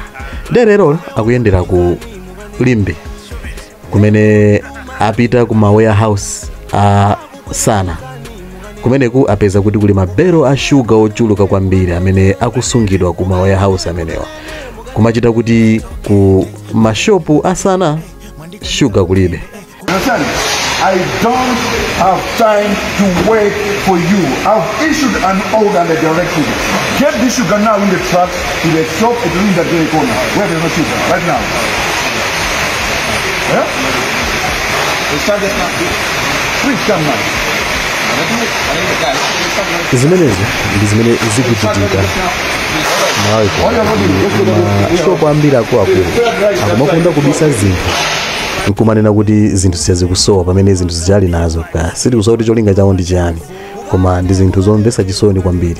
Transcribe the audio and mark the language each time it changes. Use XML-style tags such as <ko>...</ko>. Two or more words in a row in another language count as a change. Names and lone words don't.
<ny>Lero akuyendera ku Limbe kumene apita ku warehouse a Sana. Kumeneku apeza kuti kuli mabero a sugar ochuluka kwambiri amene akusungidwa ku warehouse amenewa. Kumachita kuti ku mashopu asana sugar kulibe.</ny> <en>I don't have time to wait for you. I've issued an order and a directive. Get the sugar now in the truck to the shop at the very corner where there's no sugar right now. Yeah? Please come now.</en> <ny>Zimenezi ndi zimene zikuchitika Malawi. Mashopu ambiri akuluakulu akumakunda kubisa zinthu nkumanena kuti zinthu sizikusowa pamene zinthu zijali nazo. Sitikusowa kuti cholinga chawo ndi chiyani, koma ndi zinthu zomvetsa chisoni kwambiri.</ny>